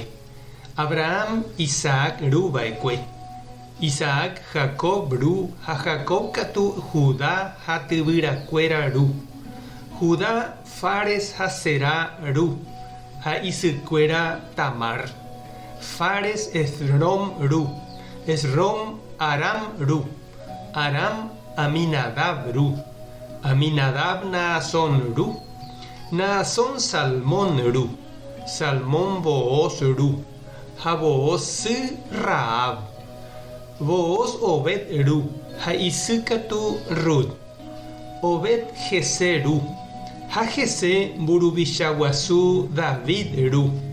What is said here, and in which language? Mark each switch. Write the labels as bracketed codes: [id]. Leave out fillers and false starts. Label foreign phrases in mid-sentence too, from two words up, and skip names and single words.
[gn] Abraham Isaac ruva'ekue. Isaac Jacob ru ha Jacob katu Judá ha tyvyrakuéra ru. Judá Fares ha Será ru ha isykuéra Tamar. Fares Esrom ru. Esrom Aram ru. Aram Aminadab ru. Aminadab Naasón ru. Naasón Salmón ru. Salmón Booz ru. Ha Booz sy Rahab. Booz Obed ru. Ha isykatu Rut. Obed Jesse ru. Ha Jesse mburuvichaguasu David ru.